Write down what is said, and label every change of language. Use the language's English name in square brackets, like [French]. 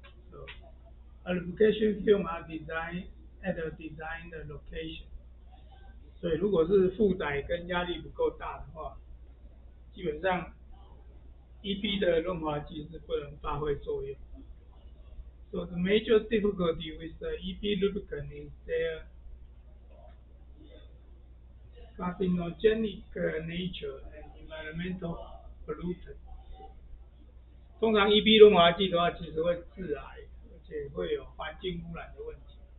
[English] So a lubrication film are designed at a designed location. [Chinese] 所以如果是负载跟压力不够大的话，基本上 EP 的润滑剂是不能发挥作用。 [English] So the major difficulty with the EP lubricant is their carcinogenic nature and environmental pollutant. [Chinese] 通常 EP 润滑剂的话，其实会致癌，而且会有环境污染的问题。